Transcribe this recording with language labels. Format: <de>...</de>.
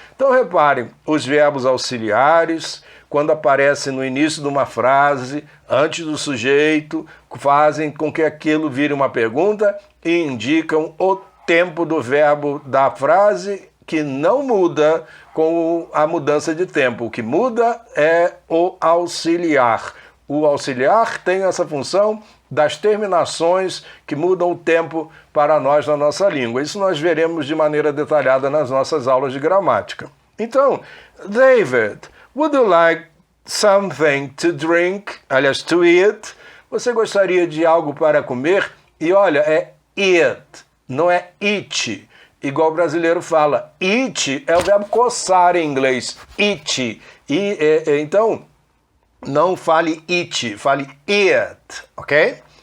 <pt>Então reparem, os verbos auxiliares, quando aparecem no início de uma frase, antes do sujeito, fazem com que aquilo vire uma pergunta e indicam o tempo do verbo da frase, que não muda com a mudança de tempo. O que muda é o auxiliar. O auxiliar tem essa função das terminações que mudam o tempo para nós na nossa língua. Isso nós veremos de maneira detalhada nas nossas aulas de gramática. Então,</pt> <en>David, would you like something to drink?</en> <pt>Aliás, to eat. Você gostaria de algo para comer? E olha, é eat, não é eat. Igual o brasileiro fala. Eat é o verbo coçar em inglês. Eat. Então, não fale eat, fale eat, ok?</pt>